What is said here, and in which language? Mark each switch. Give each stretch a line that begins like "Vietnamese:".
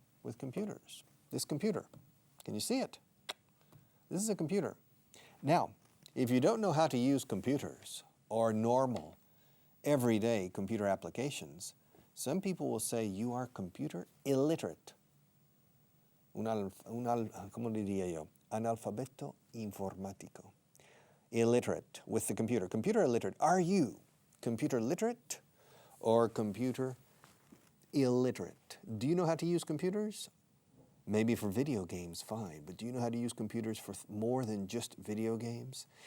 English: This computer. Can you see it? This is a computer. Now, if you don't know how to use computers or normal, everyday computer applications, some people will say you are computer illiterate.
Spanish: ¿Cómo diría yo? Analfabeto informático.
English: Illiterate with the computer. Computer illiterate. Are you computer literate or computer illiterate? Do you know how to use computers? Maybe for video games, fine. But do you know how to use computers for more than just video games?